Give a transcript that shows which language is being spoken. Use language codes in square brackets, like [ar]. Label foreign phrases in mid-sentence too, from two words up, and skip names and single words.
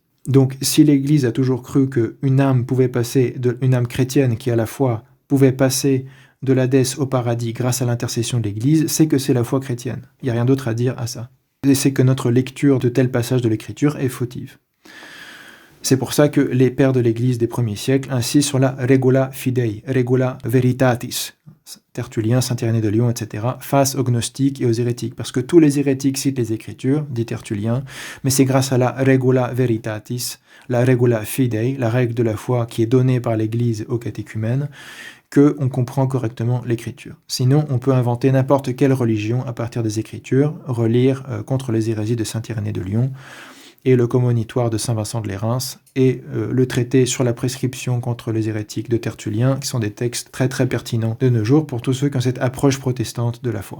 [fr] Donc si l'Église a toujours cru qu'une âme pouvait passer, une âme chrétienne qui a la foi, pouvait passer de l'Hadès au paradis grâce à l'intercession de l'Église, c'est que c'est la foi chrétienne. Il n'y a rien d'autre à dire à ça. Et c'est que notre lecture de tel passage de l'Écriture est fautive. C'est pour ça que les pères de l'Église des premiers siècles insistent sur la [la] regula fidei, regula veritatis, [fr] Tertullien, Saint-Irénée de Lyon, etc., face aux gnostiques et aux hérétiques. Parce que tous les hérétiques citent les Écritures, dit Tertullien, mais c'est grâce à la [la] regula veritatis, [fr] la [la] regula fidei, [fr] la règle de la foi qui est donnée par l'Église aux catéchumènes, qu'on comprend correctement l'Écriture. Sinon, on peut inventer n'importe quelle religion à partir des Écritures, relire Contre les hérésies de saint Irénée de Lyon, et le Commonitoire de saint Vincent de Lérins, et le traité sur la prescription contre les hérétiques de Tertullien, qui sont des textes très très pertinents de nos jours pour tous ceux qui ont cette approche protestante de la foi.